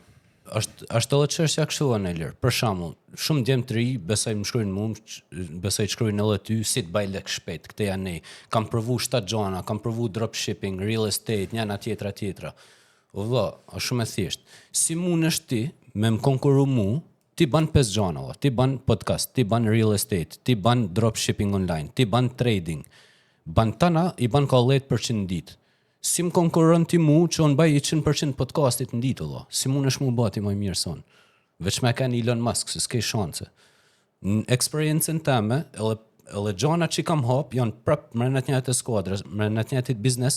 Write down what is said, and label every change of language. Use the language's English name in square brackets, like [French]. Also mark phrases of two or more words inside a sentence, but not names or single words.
[Albanian] Është edhe çështja kështu në lirë. Për shembull, shumë djem të ri, besoj më shkruajnë mua, besoj shkruajnë edhe ty, si të baj lek shpejt. Këtë janë ne. Kam provu 7 gjona, kam provu dropshipping, [English] real estate, [Albanian] njëna tjetra. O vëlla, është shumë e thjeshtë. Si mundesh ti me më konkuru mua, ti ban 5 gjona, ti ban podcast, ti ban [English] real estate, [Albanian] ti ban [English] dropshipping online, [Albanian] ti ban trading. Ban tana i ban ka 10% në ditë. Si më konkuron ti mu që unë baj 100% podcastit në ditë, Allah. Si mu nësh mu bati më mirë son. Veç me kanë Elon Musk, se s'ke shanse. Në experiencen teme, edhe gjana që kam hap, janë prap mërë të njëjtë skuadrës, mërë të njëjtë biznes.